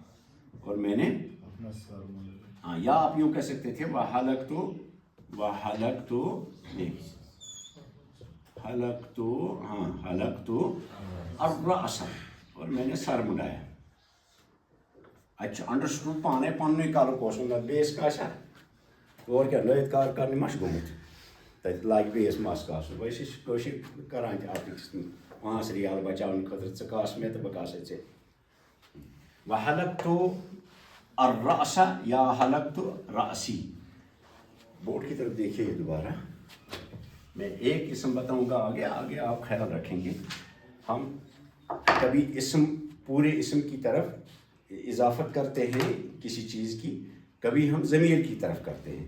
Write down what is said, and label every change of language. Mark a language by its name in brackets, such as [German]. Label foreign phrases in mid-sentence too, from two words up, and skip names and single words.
[Urdu] اور میں نے ہاں, یا آپ یوں کہہ سکتے تھے [Arabic] وحلق تو حلق تو الراس, [Urdu] اور میں نے سر مڈایا. [Kashmiri] اچھا انڈرسٹوڈ پانے پنُے کَلُک اوس نہٕ بیٚیِس کا آسیا اور کیٛاہ لٲگۍ کار کَرنہِ ما چھُ گوٚمُت تَتہِ لاگہِ بیٚیِس مَس کاسُن. أسۍ چھِ کٲشِرۍ کَران تہِ اَکھ أکِس 5 رِیال بَچاونہٕ خٲطرٕ, ژٕ کاس مےٚ تہٕ بہٕ کاسے ژےٚ. [Arabic] وحلق تو الرأس یا حلقت رأسی. [Urdu] بورڈ کی طرف دیکھیے دوبارہ. میں ایک اسم بتاؤں گا آگے آپ خیال رکھیں گے. ہم کبھی اسم پورے اسم کی طرف اضافت کرتے ہیں کسی چیز کی, کبھی ہم ضمیر کی طرف کرتے ہیں.